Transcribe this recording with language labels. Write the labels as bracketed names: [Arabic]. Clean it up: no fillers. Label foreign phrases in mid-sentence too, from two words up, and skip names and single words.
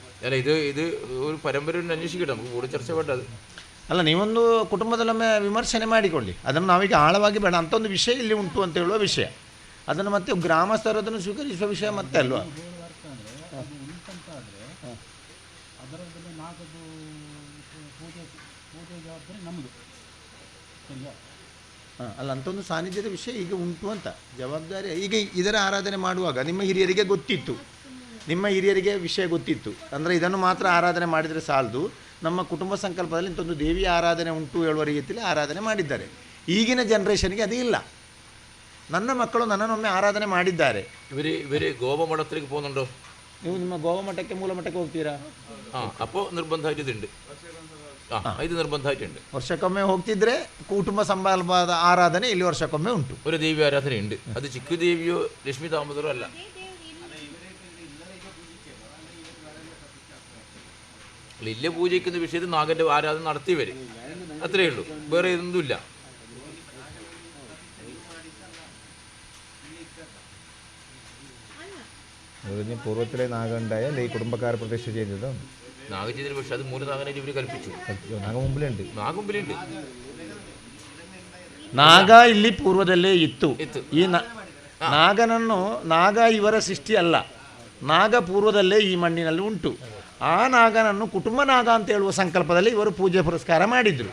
[Malayalam] അല്ല ഇത് ഒരു പരമ്പരಯನ್ನು അന്വേഷിക്കട്ടെ, നമുക്ക് കൂടുതൽ ചർച്ച വേണ്ടത്. [Kannada] ಅಲ್ಲ, ನೀವೊಂದು ಕುಟುಂಬದಲ್ಲೊಮ್ಮೆ ವಿಮರ್ಶನೆ ಮಾಡಿಕೊಳ್ಳಿ. ಅದನ್ನು ನಾವೀಗ ಆಳವಾಗಿ ಬೇಡ, ಅಂಥ ಒಂದು ವಿಷಯ ಇಲ್ಲಿ ಉಂಟು ಅಂತ ಹೇಳುವ ವಿಷಯ. ಅದನ್ನು ಮತ್ತೆ ಗ್ರಾಮಸ್ಥರು ಅದನ್ನು ಸ್ವೀಕರಿಸುವ ವಿಷಯ ಮತ್ತೆ ಅಲ್ವಾ? ಅದರಲ್ಲಿ ನಾಲ್ಕದು ಪೂಜೆ ಜವಾಬ್ದಾರಿ ನಮ್ಮದು, ಸರಿಯಾ? ಅಲ್ಲ, ಅಂಥ ಒಂದು ಸಾನ್ನಿಧ್ಯದ ವಿಷಯ ಈಗ ಉಂಟು ಅಂತ ಜವಾಬ್ದಾರಿ. ಈಗ ಇದರ ಆರಾಧನೆ ಮಾಡುವಾಗ ನಿಮ್ಮ ಹಿರಿಯರಿಗೆ ಗೊತ್ತಿತ್ತು, ನಿಮ್ಮ ಹಿರಿಯರಿಗೆ ವಿಷಯ ಗೊತ್ತಿತ್ತು. ಅಂದರೆ ಇದನ್ನು ಮಾತ್ರ ಆರಾಧನೆ ಮಾಡಿದರೆ ಸಾಲದು, ನಮ್ಮ ಕುಟುಂಬ ಸಂಕಲ್ಪದಲ್ಲಿ ಇಂಥೊಂದು ದೇವಿಯ ಆರಾಧನೆ ಉಂಟು ಹೇಳುವ ರೀತಿಯಲ್ಲಿ ಆರಾಧನೆ ಮಾಡಿದ್ದಾರೆ. ಈಗಿನ ಜನ್ರೇಷನ್ಗೆ ಅದು ಇಲ್ಲ. ನನ್ನ ಮಕ್ಕಳು ನನ್ನನ್ನೊಮ್ಮೆ ಆರಾಧನೆ ಮಾಡಿದ್ದಾರೆ. [Malayalam] ഇവര് ഗോപമഠത്തിലേക്ക് പോകുന്നുണ്ടോ? [Kannada] ನೀವು ನಿಮ್ಮ ಗೋವಮಠಕ್ಕೆ ಮೂಲ ಮಠಕ್ಕೆ ಹೋಗ್ತೀರಾ? [Malayalam] അപ്പോൾ നിർബന്ധമായിട്ട് ഇതുണ്ട്. ഇത് നിർബന്ധമായിട്ടുണ്ട്. [Kannada] ವರ್ಷಕ್ಕೊಮ್ಮೆ ಹೋಗ್ತಿದ್ರೆ ಕುಟುಂಬ ಸಂಬಂಧವಾದ ಆರಾಧನೆ ಇಲ್ಲಿ ವರ್ಷಕ್ಕೊಮ್ಮೆ ಉಂಟು. [Malayalam] ഒരു ദേവി ആരാധനയുണ്ട്. അത് ചിക്കു ദേവിയോ ലക്ഷ്മി ദാമോദരോ അല്ല. ഇല്ല, പൂജയ്ക്കുന്ന വിഷയത്തിൽ നാഗന്റെ ആരാധന നടത്തി വരും, അത്രയേ ഉള്ളൂ, വേറെ ഇതൊന്നുമില്ല. പൂർവ്വത്തിലെ നാഗണ്ടായ ഈ കുടുംബക്കാർ പ്രതിഷ്ഠ ചെയ്തതോ നാഗ ചെയ്തതിന്, പക്ഷെ അത് മൂലനാഗനായിട്ട് ഇവർ കൽപ്പിച്ചു. നാഗമുമ്പിലുണ്ട്. [Kannada] ನಾಗ ಇಲ್ಲಿ ಪೂರ್ವದಲ್ಲೇ ಇತ್ತು. ಈ ನಾಗನನ್ನು, ನಾಗ ಇವರ ಸೃಷ್ಟಿ ಅಲ್ಲ, ನಾಗ ಪೂರ್ವದಲ್ಲೇ ಈ ಮಣ್ಣಿನಲ್ಲಿ ಉಂಟು. ಆ ನಾಗನನ್ನು ಕುಟುಂಬ ನಾಗ ಅಂತ ಹೇಳುವ ಸಂಕಲ್ಪದಲ್ಲಿ ಇವರು ಪೂಜೆ ಪುರಸ್ಕಾರ ಮಾಡಿದರು.